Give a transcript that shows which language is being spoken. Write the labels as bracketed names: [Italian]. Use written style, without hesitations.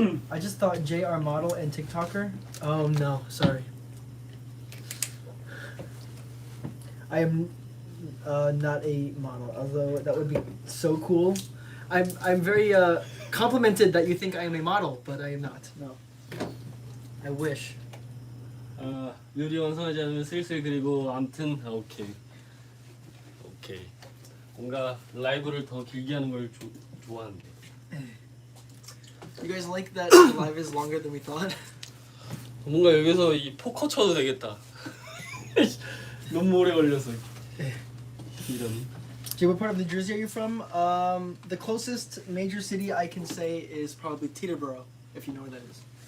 [English] I just thought JR model and TikToker. Oh no, sorry. I am not a model, although that would be so cool. I'm very complimented that you think I am a model, but I am not. No. I wish. [Korean] 요리 완성하지 않으면 슬슬 그리고 암튼 오케이. 뭔가 라이브를 더 길게 하는 걸 좋아하는데. [English] You guys like that the live is longer than we thought? [Korean] 뭔가 여기서 이 포커 쳐도 되겠다. 너무 오래 걸려서. 이런. [English] Jay, what part of New Jersey are you from? The closest major city I can say is probably Teterboro, if you know where that is.